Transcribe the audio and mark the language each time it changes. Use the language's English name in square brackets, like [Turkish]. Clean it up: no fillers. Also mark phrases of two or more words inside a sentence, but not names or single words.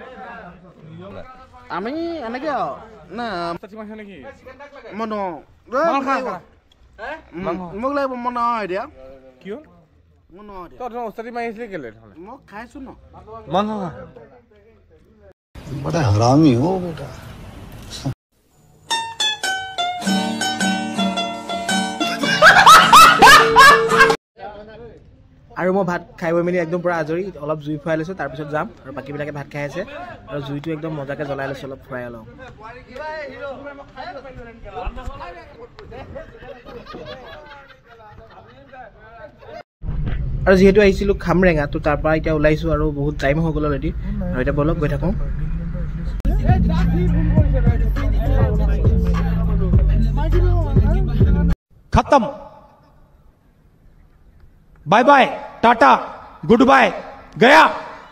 [Assamese] আমি এনেকে না মোক লাগিব মই নহয় এতিয়া কিয় মই নহয় তই ওস্তাদি মাৰি আহিছিলি কেলে মই খাইছো ন [Hindi] बड़ा हरामी हो बेटा [Assamese] আৰু মই ভাত খাই বৈ মেলি একদম পুৰা আজৰি অলপ জুই ফুৰাই লৈছোঁ তাৰপিছত যাম আৰু বাকীবিলাকে ভাত খাই আছে আৰু জুইটো একদম মজাকৈ জ্বলাই লৈছোঁ অলপ ফুৰাই অলপ আৰু যিহেতু আহিছিলোঁ খামৰেঙা তো তাৰ পৰা এতিয়া ওলাইছোঁ আৰু বহুত টাইম হৈ গ'ল অলৰেডি আৰু এতিয়া বলক গৈ থাকোঁ [English] खत्म bye bye tata good bye गया